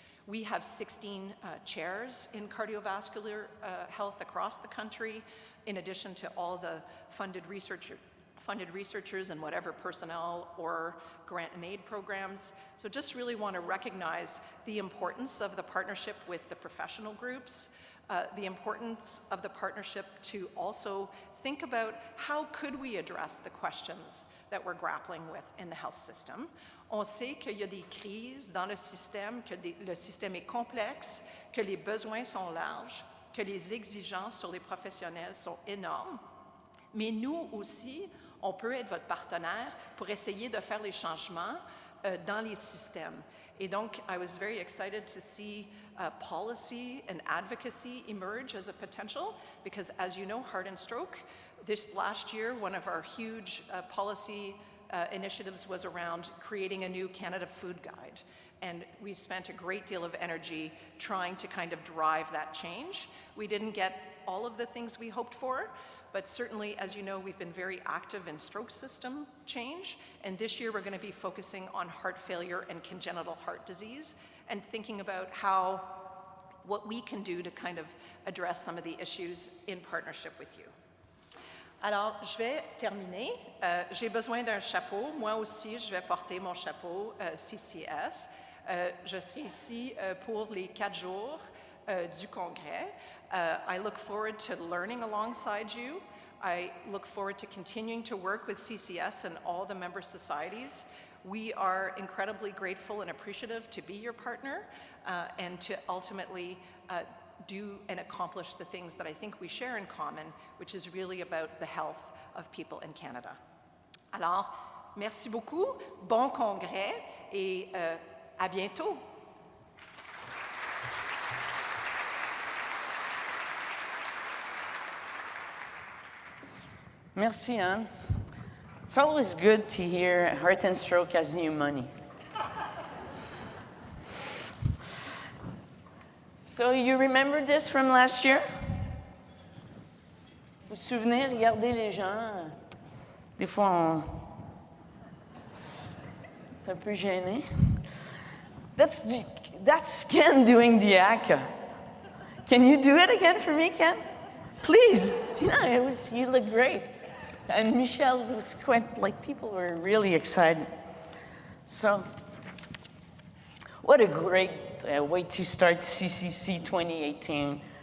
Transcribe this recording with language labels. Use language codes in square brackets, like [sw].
[en] We have 16 chairs in cardiovascular health across the country, in addition to all the funded researchers and whatever personnel or grant and aid programs. So just really want to recognize the importance of the partnership with the professional groups, the importance of the partnership to also think about how could we address the questions that we're grappling with in the health system. [fr] On sait qu'il y a des crises dans le système, que le système est complexe, que les besoins sont larges, que les exigences sur les professionnels sont énormes. Mais nous aussi, on peut être votre partenaire pour essayer de faire les changements dans les systèmes. Et donc, [en] I was very excited to see policy and advocacy emerge as a potential, because as you know, heart and stroke, this last year, one of our huge policy initiatives was around creating a new Canada Food Guide. And we spent a great deal of energy trying to kind of drive that change. We didn't get all of the things we hoped for, but certainly, as you know, we've been very active in stroke system change. And this year, we're going to be focusing on heart failure and congenital heart disease and thinking about what we can do to kind of address some of the issues in partnership with you. [fr] Alors, je vais terminer. J'ai besoin d'un chapeau. Moi aussi, je vais porter mon chapeau CCS. Je serai ici pour les 4 jours du Congrès. [en] I look forward to learning alongside you. I look forward to continuing to work with CCS and all the member societies. We are incredibly grateful and appreciative to be your partner and to ultimately do and accomplish the things that I think we share in common, which is really about the health of people in Canada. [fr] Alors, merci beaucoup, bon congrès et à bientôt. Merci, Anne. [en] It's always good to hear Heart and Stroke has new money. So you remember this from last year? [fr] Vous vous souvenez, regardez les gens. Des fois, on est un peu gêné. [en] That's Ken doing the ACA. Can you do it again for me, Ken? Please. Yeah, you look great. And Michelle was quite, people were really excited. So, what a great way to start CCC 2018.